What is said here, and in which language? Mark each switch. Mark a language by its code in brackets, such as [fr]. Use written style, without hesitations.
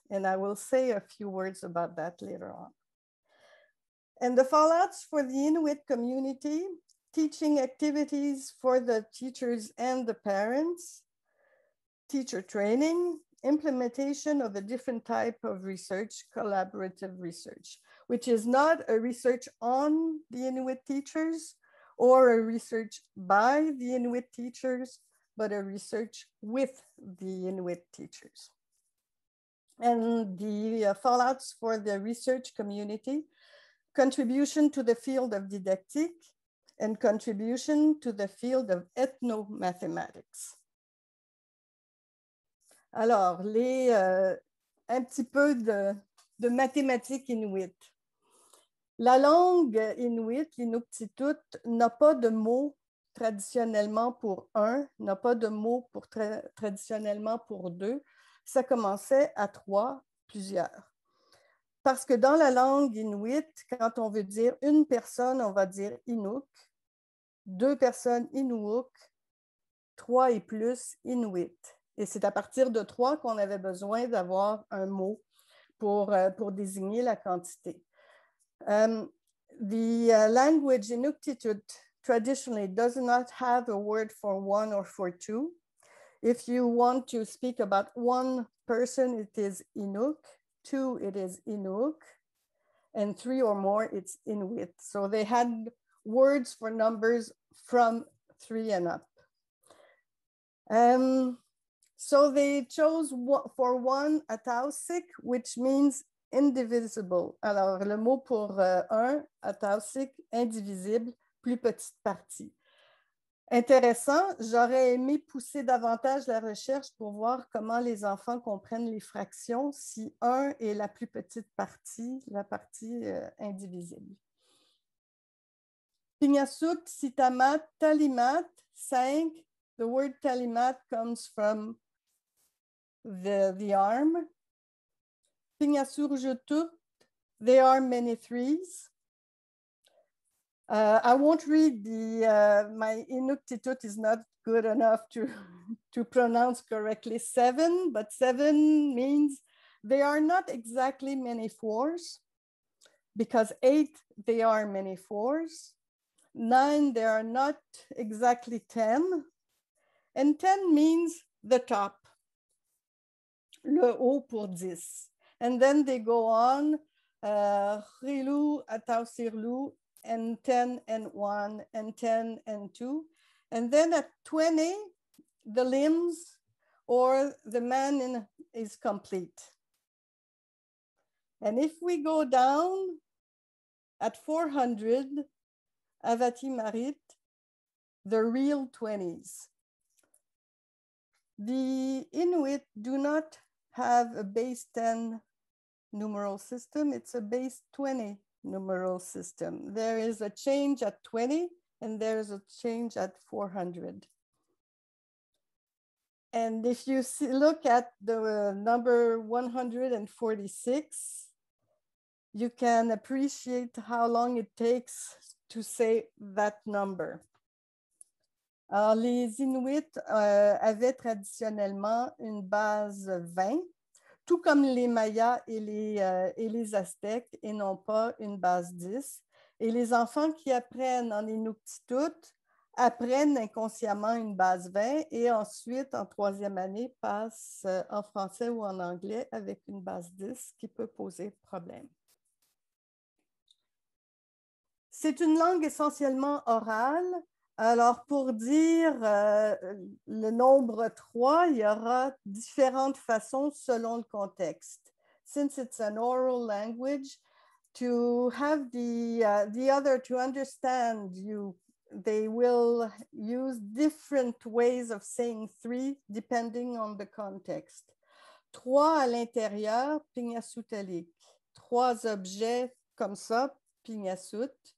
[en] And I will say a few words about that later on. And the fallouts for the Inuit community, teaching activities for the teachers and the parents, teacher training, implementation of a different type of research, collaborative research, which is not a research on the Inuit teachers or a research by the Inuit teachers, but a research with the Inuit teachers. And the fallouts for the research community, contribution to the field of didactique, and contribution to the field of ethnomathematics. [fr] Alors, un petit peu de mathématiques inuit. La langue inuit, l'Inuktitut, n'a pas de mot traditionnellement pour un, n'a pas de mot traditionnellement pour deux. Ça commençait à 3, plusieurs. Parce que dans la langue inuit, quand on veut dire une personne, on va dire Inuk, 2 personnes Inuuk, 3 et plus Inuit. Et c'est à partir de 3 qu'on avait besoin d'avoir un mot pour désigner la quantité. [en] The language Inuktitut traditionally does not have a word for one or for two. If you want to speak about one person, it is Inuk, two, it is Inuk, and three or more, it's Inuit. So they had words for numbers from 3 and up. So they chose for one atausik, which means indivisible. [fr] Alors, le mot pour un, atausik, indivisible, plus petite partie. Intéressant, j'aurais aimé pousser davantage la recherche pour voir comment les enfants comprennent les fractions si 1 est la plus petite partie, la partie indivisible. [iu] Pinyasut, Sitamat, Talimat, 5. [en] The word Talimat comes from the arm. Pinyasurjutut, there are many threes. I won't read my Inuktitut is not good enough to pronounce correctly 7, but 7 means they are not exactly many fours, because 8, they are many fours. 9, they are not exactly 10. And 10 means the top, [fr] le haut pour 10. [en] And then they go on, [iu] Rilu, Atausirlu, [en] and 10 and 1, and 10 and 2. And then at 20, the limbs or the man is complete. And if we go down at 400, Avati Marit, the real 20s. The Inuit do not have a base 10 numeral system, it's a base 20 numeral system. There is a change at 20 and there is a change at 400. And if you look at the number 146, you can appreciate how long it takes to say that number. [fr] Alors, les Inuits avaient traditionnellement une base 20, tout comme les Mayas et les Aztèques, et non pas une base 10. Et les enfants qui apprennent en Inuktitut apprennent inconsciemment une base 20 et ensuite, en troisième année, passent en français ou en anglais avec une base 10 qui peut poser problème. C'est une langue essentiellement orale. Alors, pour dire le nombre 3, il y aura différentes façons selon le contexte. [en] Since it's an oral language, to have the other to understand you, they will use different ways of saying 3 depending on the context. [fr] 3 à l'intérieur, pinyasutalik. 3 objets comme ça, pinyasut.